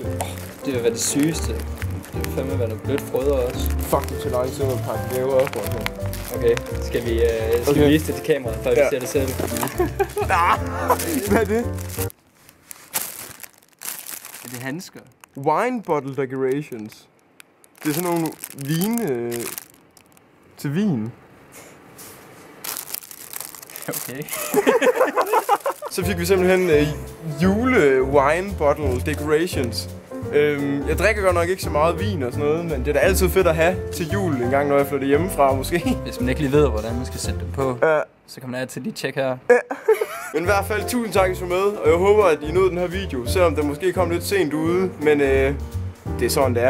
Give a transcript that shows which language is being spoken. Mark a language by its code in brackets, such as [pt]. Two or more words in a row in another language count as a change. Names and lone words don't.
[da] Det vil være det sygeste. Det vil fandme være noget blødt frøder også. Fuck, det er så lang tid at pakke gaver op. Okay, skal vi vise det til kameraet, før vi ser det selv? Hvad er det? Er det handsker? [en] Wine bottle decorations. [da] Det er sådan nogle vine til vin. Okay. Så fik vi simpelthen jule [en] wine bottle decorations. [da] Jeg drikker godt nok ikke så meget vin og sådan noget, men det er da altid fedt at have til jul en gang, når jeg flytter hjemmefra måske. Hvis man ikke lige ved, hvordan man skal sætte dem på, så kan man altid lige tjekke her. Men i hvert fald tusind tak, at I så med, og jeg håber, at I nåede den her video, selvom den måske kom lidt sent ude, men det er sådan, det er.